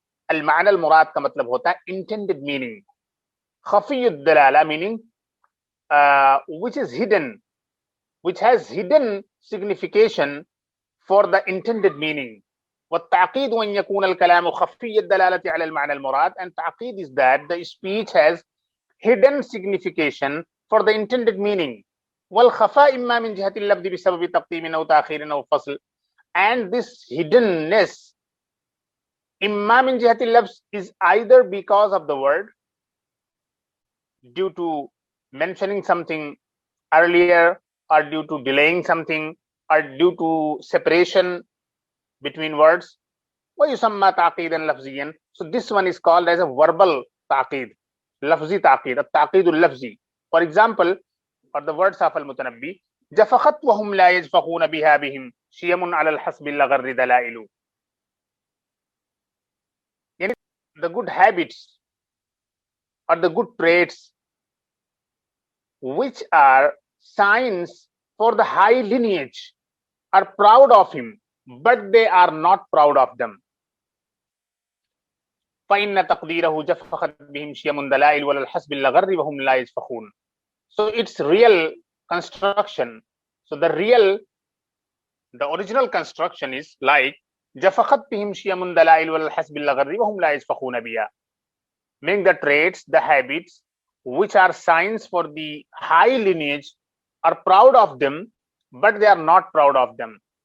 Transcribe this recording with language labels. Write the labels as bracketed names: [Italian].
[Arabic] المعنى المراد [Hindi] का मतलब होता है [English] intended meaning. [Arabic] خفي الدلالة [English] meaning which is hidden, which has hidden signification for the intended meaning. [Arabic] والتعقيد أن يكون الكلام خفي الدلالة على المعنى المراد. [English] And تعقيد is that the speech has hidden signification for the intended meaning. [Arabic] والخفاء إما من جهة اللفظ بسبب تقديم أو تأخير أو فصل. [English] And this hiddenness [Arabic] إما من جهة اللفظ [English] is either because of the word, due to mentioning something earlier, or due to delaying something, or due to separation between words. [Arabic] ويسمى تعقيدا لفظيا. [English] So this one is called as a verbal تعقيد, [Arabic] لفظي تعقيد, التعقيد اللفظي. [English] For example, for the words of [Arabic] المتنبي, جفخت وهم لا يجفخون بها بهم شيم على الحسب اللغر دلائل. [English] The good habits or the good traits which are signs for the high lineage are proud of him, but they are not proud of them. [Arabic] فإن تقديره جفخت بهم شيم دلائل ولا الحسب اللغر وهم لا يجفخون. [English] So it's real construction. So the original construction is like [Arabic] جفخت بهم شيم دلائل ولا الحسب اللغر وهم لا يجفخون بها, [English] meaning the traits, the habits which are signs for the high lineage are proud of them, but they are not proud of them.